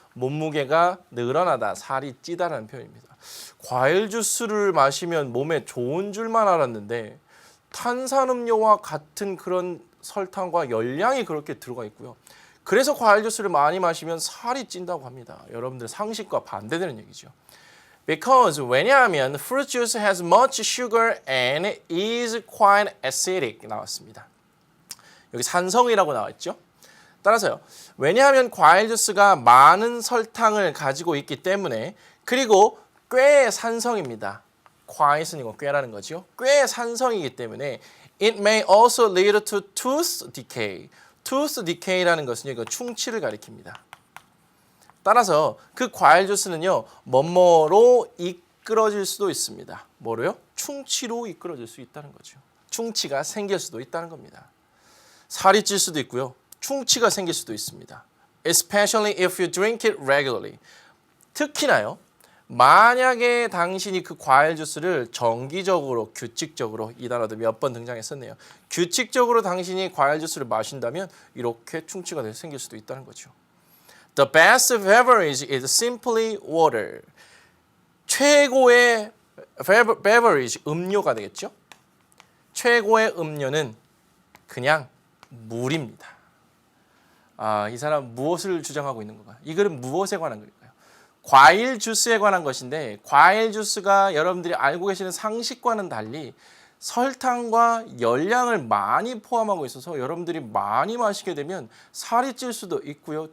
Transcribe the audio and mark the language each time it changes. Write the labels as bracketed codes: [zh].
[ko] 몸무게가 늘어나다, 살이 찌다라는 표현입니다. 과일 주스를 마시면 몸에 좋은 줄만 알았는데 탄산음료와 같은 그런 설탕과 열량이 그렇게 들어가 있고요. 그래서 과일 주스를 많이 마시면 살이 찐다고 합니다. 여러분들 상식과 반대되는 얘기죠. [en] Because, [ko] 왜냐하면 [en] fruit juice has much sugar and is quite acidic [ko] 나왔습니다. 여기 산성이라고 나왔죠. 따라서요. 왜냐하면 과일 주스가 많은 설탕을 가지고 있기 때문에 그리고 꽤 산성입니다. quiet은 이거 꽤라는 거죠. 꽤 산성이기 때문에 [en] it may also lead to tooth decay. [ko] tooth decay라는 것은 이거 충치를 가리킵니다. 따라서 그 과일 주스는요. 뭐뭐로 이끌어질 수도 있습니다. 뭐로요? 충치로 이끌어질 수 있다는 거죠. 충치가 생길 수도 있다는 겁니다. 살이 찔 수도 있고요. 충치가 생길 수도 있습니다. [en] Especially if you drink it regularly. [ko] 특히나요. 만약에 당신이 그 과일 주스를 정기적으로, 규칙적으로, 이 단어도 몇 번 등장했었네요. 규칙적으로 당신이 과일 주스를 마신다면 이렇게 충치가 생길 수도 있다는 거죠. [en] The best beverage is simply water. [ko] 최고의 beverage, 음료가 되겠죠. 최고의 음료는 그냥 물입니다. 아, 이 사람 무엇을 주장하고 있는 건가요? 이 글은 무엇에 관한 글일까요? 과일 주스에 관한 것인데 과일 주스가 여러분들이 알고 계시는 상식과는 달리 설탕과 열량을 많이 포함하고 있어서 여러분들이 많이 마시게 되면 살이 찔 수도 있고요.